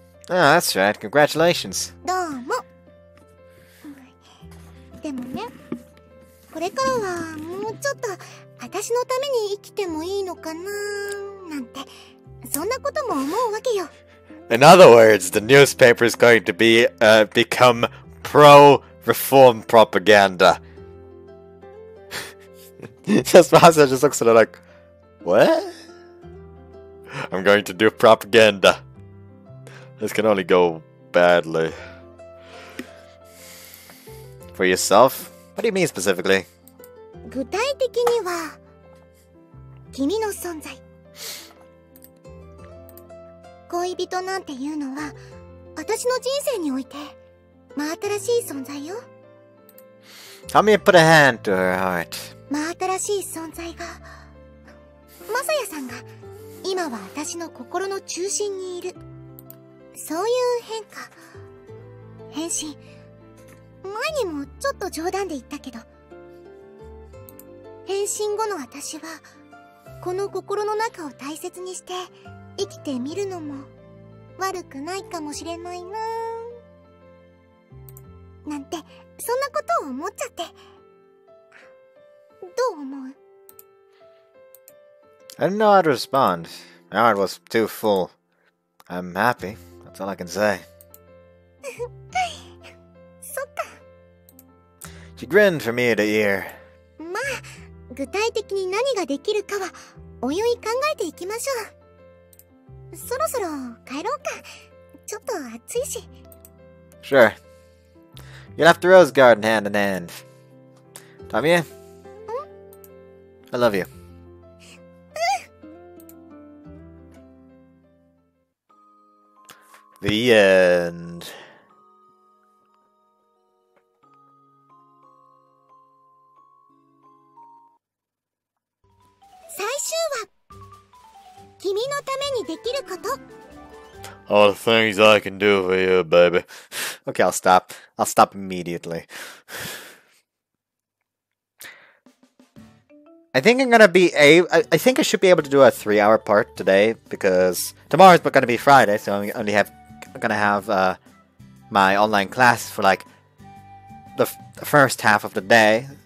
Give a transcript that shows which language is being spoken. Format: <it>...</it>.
<en>Oh, that's right. Congratulations.</en> <ja>どうも。でもね、これからはもうちょっと私のために生きてもいいのかななんて、そんなことも思うわけよ。</ja> <en>In other words, the newspaper is going to become pro-reform propaganda. Masa just looks at her like, what? I'm going to do propaganda. This can only go badly. For yourself? What do you mean specifically?</en> <ja>具体的には君の存在。恋人なんていうのは私の人生において真新しい存在よ。</ja> <en>Tamie put a hand to her heart.</en> <ja>真新しい存在が、まさやさんが今は私の心の中心にいる。そういう変化、変身。前にもちょっと冗談で言ったけど、変身後の私はこの心の中を大切にして生きてみるのも悪くないかもしれないななんて、そんなことを思っちゃって。どう思う？</ja> <en>I didn't know how to respond. My heart was too full. I'm happy. That's all I can say.</en> <ja>そっか。</ja> <en>She grinned from ear to ear.</en> <ja>まあ、具体的に何ができるかはおいおい考えていきましょう。そろそろ帰ろうか。ちょっと暑いし。</ja> <en>Sure. You left the rose garden hand in hand. Tamie? I love you. The end.</en> <ja>最終話。君のためにできること。</ja> <en>All the things I can do for you, baby. Okay, I'll stop. I'll stop immediately. I think I'm gonna be I think I should be able to do a 3-hour part today because tomorrow's gonna be Friday, so I'm gonna have my online class for like the first half of the day.</en>